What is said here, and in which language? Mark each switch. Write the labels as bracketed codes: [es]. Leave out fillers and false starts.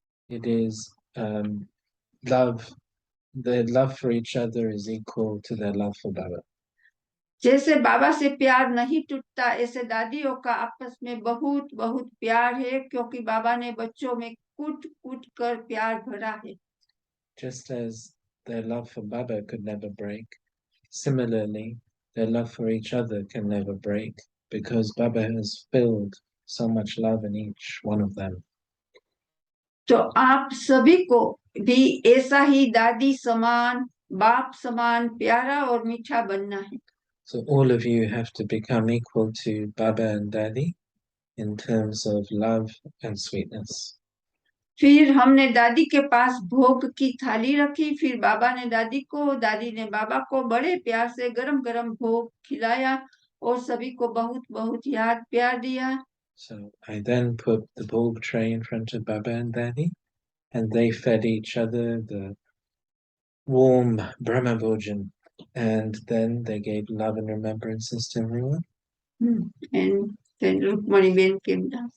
[en] It is love. Their love for each other is equal to their love for Baba. [hi] जैसे बाबा से प्यार नहीं टूटता ऐसे दादियों का आपस में बहुत बहुत प्यार है क्योंकि बाबा ने बच्चों में कूट कूट कर प्यार भरा है. [en] Just as their love for Baba could never break, similarly, their love for each other can never break because Baba has filled so much love in each one of them. [hi] तो आप सभी को भी ऐसा ही दादी समान, बाप समान प्यारा और मीठा बनना है. [en] So all of you have to become equal to Baba and Daddy in terms of love and sweetness. [hi] फिर हमने दादी के पास भोग की थाली रखी. फिर बाबा ने दादी को, दादी ने बाबा को बड़े प्यार से गरम गरम भोग खिलाया और सभी को बहुत बहुत याद प्यार दिया. [en] So I then put the bhog tray in front of Baba and Daddy, and they fed each other the warm Brahma Bhojan, and then they gave love and remembrances to everyone. And then Rukmani Ben came down.